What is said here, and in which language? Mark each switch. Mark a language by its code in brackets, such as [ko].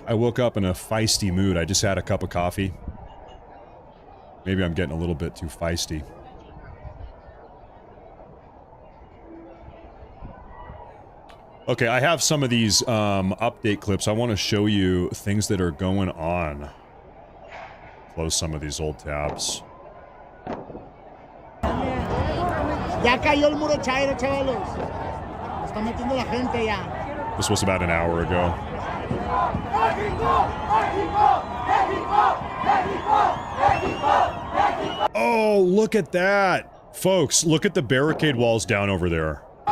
[en] I woke up in a feisty mood. I just had a cup of coffee. Maybe I'm getting a little bit too feisty. Okay, I have some of these update clips. I want to show you things that are going on. Close some of these old tabs. [es] Ya cayó el muro chairo, chavalos. Está metiendo la gente ya. [en] This was about an hour ago. Oh, look at that! Folks, look at the barricade walls down over there.